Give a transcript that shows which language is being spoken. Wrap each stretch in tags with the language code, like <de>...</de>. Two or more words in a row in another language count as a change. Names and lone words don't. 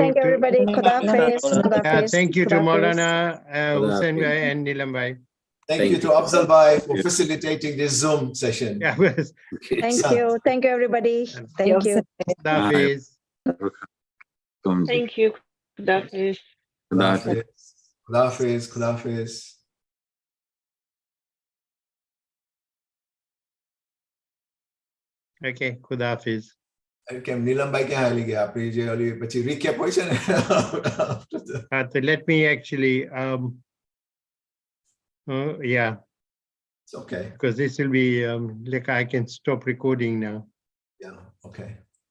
<en>everybody.</en> <ur>خدا حافظ.</ur> <en>Thank you to Maulana Hussein Bhai and Nilam Bhai. Thank you to Afzal Bhai for facilitating this Zoom session. Yeah. Thank you, everybody. Thank you.</en> <ur>خدا حافظ.</ur> <en>Thank you.</en> <ur>خدا حافظ. خدا حافظ۔ خدا حافظ۔ خدا حافظ. Okay, خدا حافظ.</ur> <gu>કેમ નીલમભાઈ ક્યાં હાલી ગયા આપણી જે ઓલી પછી recap હોય છે ને.</gu> <en>Let me actually yeah. It's okay. Because this will be like I can stop recording now. Yeah, okay.</en>